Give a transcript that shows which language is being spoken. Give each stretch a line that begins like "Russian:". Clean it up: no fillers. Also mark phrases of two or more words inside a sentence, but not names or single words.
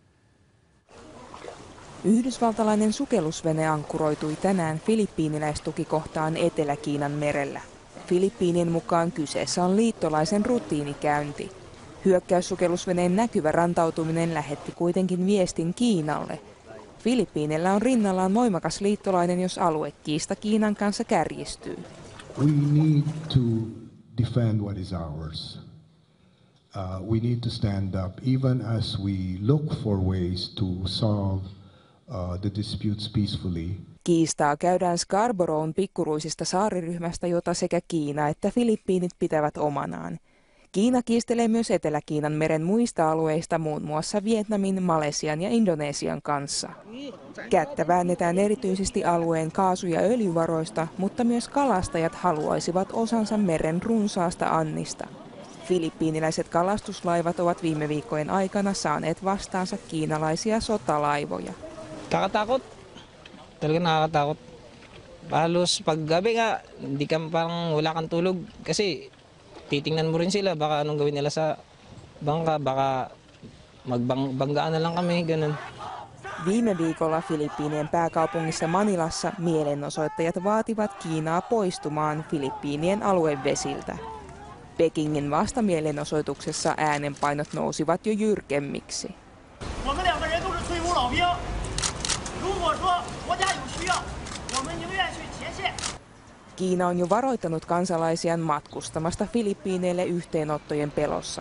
Finnish: Yhdysvaltalainen sukellusvene ankkuroitui tänään filippiiniläistukikohtaan Etelä-Kiinan merellä. Filippiinien mukaan kyseessä on liittolaisen rutiinikäynti. Hyökkäyssukellusveneen näkyvä rantautuminen lähetti kuitenkin viestin Kiinalle. Filippiineillä on rinnallaan voimakas liittolainen, jos aluekiista Kiinan kanssa kärjistyy.
English: We need to defend what is ours. We need to stand up even as we look for ways to solve the disputes peacefully.
Finnish: Kiistaa käydään Scarborough'n pikkuruisista saariryhmästä, jota sekä Kiina että Filippiinit pitävät omanaan. Kiina kiistelee myös Etelä-Kiinan meren muista alueista, muun muassa Vietnamin, Malesian ja Indonesian kanssa. Kättä väännetään erityisesti alueen kaasu- ja öljyvaroista, mutta myös kalastajat haluaisivat osansa meren runsaasta annista. Filippiiniläiset kalastuslaivat ovat viime viikkojen aikana saaneet vastaansa kiinalaisia sotalaivoja.
Filipino: Nakakatakot. Talaga nakakatakot. Halos paggabi nga, hindi ka parang wala kang tulog kasi titingnan mo rin sila, baka anong gawin nila sa bangka, baka magbanggaan na lang kami, ganun.
Finnish: Viime viikolla Filippiinien pääkaupungissa Manilassa mielenosoittajat vaativat Kiinaa poistumaan Filippiinien aluevesiltä. Pekingin vastamielenosoituksessa äänenpainot nousivat jo jyrkemmiksi. Kiina on jo varoittanut kansalaisiaan matkustamasta Filippiineille yhteenottojen pelossa.